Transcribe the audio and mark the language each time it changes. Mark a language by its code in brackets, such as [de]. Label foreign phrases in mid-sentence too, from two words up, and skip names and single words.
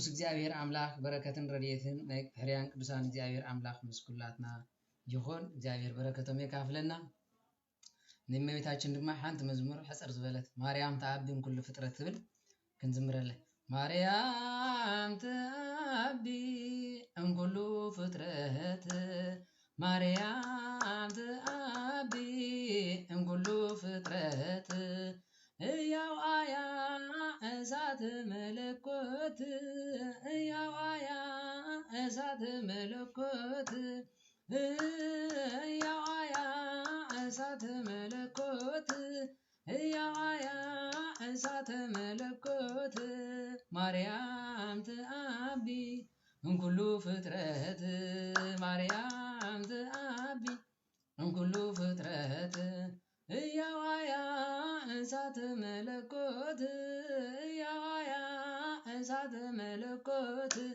[ti] እግዚአብሔር አምላክ በረከትን ረድኤትን ናይ ሕርያን ቅዱሳን እግዚአብሔር አምላክ ምስኩላትና ይሁን እግዚአብሔር በረከቶም ይካፍለና ንእመቤታችን ድማ ሓንቲ መዝሙር ሕፅር ዝበለት [gez] ማርያም ተኣቢም ኩሉ ፍጥረት [ti] ትብል ክንዝምረለ [gez] ማርያም ተኣቢ እምኩሉ ፍጥረት ማርያም ተኣቢ እምኩሉ ፍጥረት እያው አያ እሳት መለኮት እያው አያ እሳት መለኮት እያው አያ እሳት መለኮት እያው አያ እሳት መለኮት ማርያም ተአቢ እምኩሉ ፍጥረት ማርያም ተአቢ እምኩሉ ፍጥረት እያው አያ እሳት መለኮት እያው አያ እሳት መለኮት